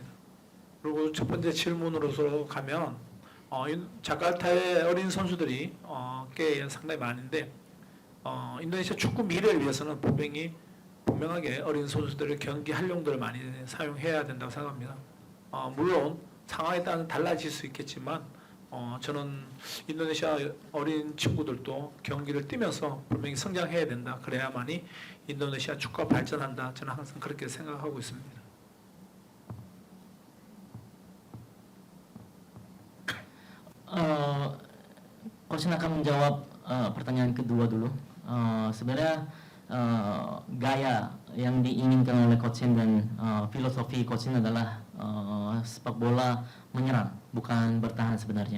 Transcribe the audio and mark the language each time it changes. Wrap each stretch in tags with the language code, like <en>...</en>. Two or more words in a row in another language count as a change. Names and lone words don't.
<ko>그리고 첫 번째 질문으로서 가면 자카르타의 어린 선수들이 꽤 상당히 많은데 인도네시아 축구 미래를 위해서는 분명하게 어린 선수들의 경기 활용들을 많이 사용해야 된다고 생각합니다. 물론 상황에 따라 달라질 수 있겠지만 저는 인도네시아 어린 친구들도 경기를 뛰면서 분명히 성장해야 된다. 그래야만이 인도네시아 축구가 발전한다. 저는 항상 그렇게 생각하고 있습니다.</ko> <id>Coach akan menjawab pertanyaan kedua dulu. Sebenarnya gaya yang diinginkan oleh Coach dan filosofi Coach adalah sepak bola menyerang, bukan bertahan sebenarnya.</id>